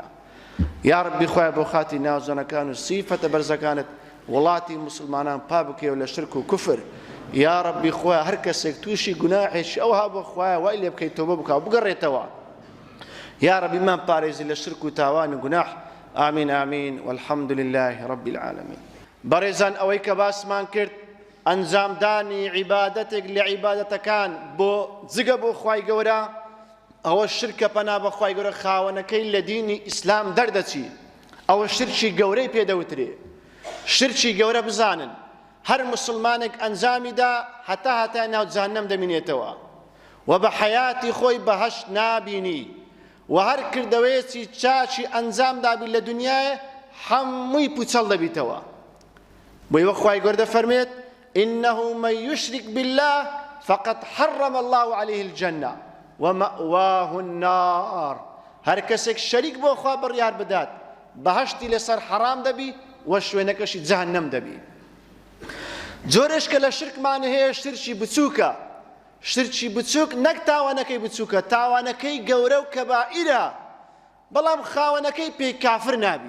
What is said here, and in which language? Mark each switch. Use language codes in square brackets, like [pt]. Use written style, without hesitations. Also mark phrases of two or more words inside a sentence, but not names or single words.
[ckb] یا ڕەبی خوایە بۆ خاتی ناوزەنەکان و سیفەتە بەرزەکانت وڵاتی مسلمانان پا بکەوە لە شرک و کوفر. یا ڕەبی خوایە هەر کەسێک تووشی گوناحێکی ئەوها بۆ خوایە وای لێ بکەی تۆبە بکە و بگەڕێتەوە. یا ڕەبی مان پارێزی لە شرک و تاوان و گوناح. [ar] آمین آمین والحمد لله رب العالمين. [ckb] بەڕێزان ئەوەی کە باسمان کرد ئەنجامدانی عیبادەتێک لە عیبادەتەکان بۆ جگە بۆ خوای گەورە، ئەوە شرکە پەنا بە خوای گەورە خاوەنەکەی لە دینی ئیسلام دەردەچی. ئەوە شرکی گەورەی پێدەوترێ. شرکی گەورە بزانن هەر مسلمانێک ئەنجامیدا هەتا ناو جەهەنەم دەمینێتەوە و بە حەیاتی خۆی بەهەشت نابینی و هەر کردەوەیەکی چاچی ئەنجام دابی لە دنیایە هەمووی پوچەڵ دەبیتەوە. بۆی وە خوای گەورە دەفەرمێت [ar] إنه من يشرك بالله فقد حرم الله عليه الجنة ومأواه النار. [ckb] هەر کەسێک شەریک بۆ خوا بڕیار بدات بەهەشتی لەسەر حەرام دەبی و شوێنەکەشی جەهەنەم دەبی. جۆرێش کە لە شرکمان هەیە شرکی بچووکە. شرکی بچووک نەک تاوانەکەی بچووکە، تاوانەکەی گەورە و کەبائیرە، بەڵام خاوەنەکەی پێی کافر نابی.